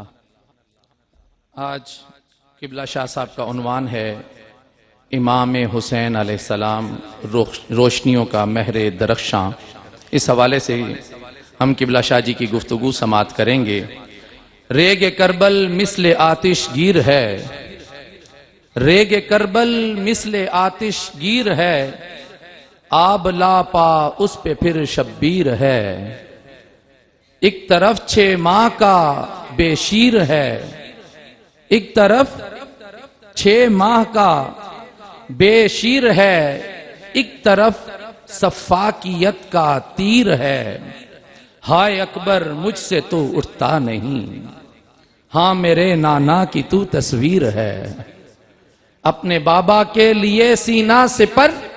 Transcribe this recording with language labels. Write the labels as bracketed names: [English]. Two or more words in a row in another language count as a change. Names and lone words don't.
[Urdu] آج قبلہ شاہ صاحب کا عنوان ہے امام حسین علیہ السلام روشنیوں کا مہر درخشاں۔ اس حوالے سے ہم قبلہ شاہ جی کی گفتگو سماعت کریں گے۔ ریگ کربل مثل آتش گیر ہے، ریگ کربل مثل آتش گیر ہے، آب لا پا اس پہ پھر شبیر ہے، ایک طرف 6 ماہ کا بے شیر ہے، ایک طرف 6 ماہ کا بے شیر ہے، ایک طرف صفاکیت کا تیر ہے، ہائے اکبر مجھ سے تو اٹھتا نہیں، ہاں میرے نانا کی تو تصویر ہے، اپنے بابا کے لیے سینہ سپر،